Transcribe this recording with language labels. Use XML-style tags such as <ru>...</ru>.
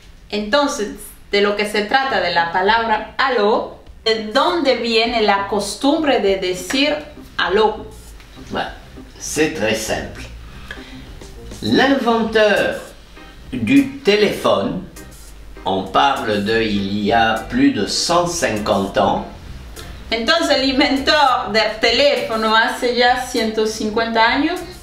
<es>Entonces, de lo que se trata de la palabra aló, ¿de dónde viene la costumbre de decir aló?</es> <fr>Ouais, c'est très simple. L'inventeur du téléphone, on parle de il y a plus de 150 ans.</fr> <es>Entonces, el inventor del teléfono hace ya 150 años.</es>